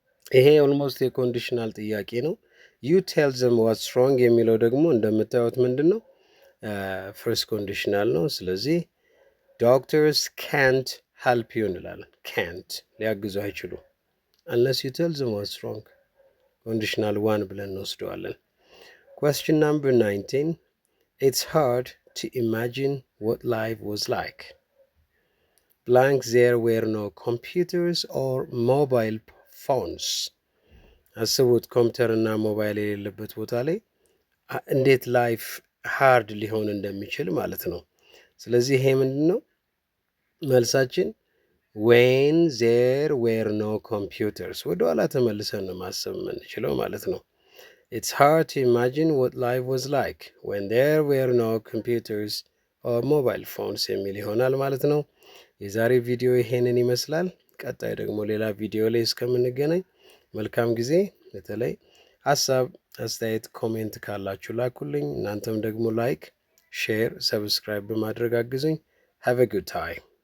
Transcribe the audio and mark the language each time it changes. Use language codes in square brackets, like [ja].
[am] ይሄ ኦልሞስት የኮንዲሽናል ጥያቄ ነው። [en] ዩ ቴል ዘም ዋትስ ሮንግ [am] የሚለው ደግሞ እንደምታዩት ምንድን ነው? ፈርስት ኮንዲሽናል ነው። ስለዚህ [en] ዶክተርስ ካንት ሄልፕ ዩ [am] እንላለን። ካንት ሊያግዙ አይችሉም። [en] አንለስ ዩ ቴል ዘም ዋትስ ሮንግ [am] ኮንዲሽናል ዋን ብለን እንወስደዋለን። [en] question number 19. It's hard to imagine what life was like. Blank, there were no computers or mobile phones. [am] አስቡት ኮምፒውተር እና ሞባይል የሌለበት ቦታ ላይ እንዴት ላይፍ ሃርድ ሊሆን እንደሚችል ማለት ነው። ስለዚህ ይሄ ምንድን ነው መልሳችን? [en] when there were no computers። [am] ወደኋላ ተመልሰን ነው ማሰብ የምንችለው ማለት ነው። [en] It's hard to imagine what life was like when there were no computers or mobile phones [am] የሚል ይሆናል ማለት ነው። የዛሬ ቪዲዮ ይሄንን ይመስላል። ቀጣይ ደግሞ ሌላ ቪዲዮ ላይ እስከምንገናኝ መልካም ጊዜ። በተለይ ሀሳብ፣ አስተያየት፣ ኮሜንት ካላችሁ ላኩልኝ። እናንተም ደግሞ ላይክ፣ ሼር፣ ሰብስክራይብ በማድረግ አግዙኝ። [en] have a good time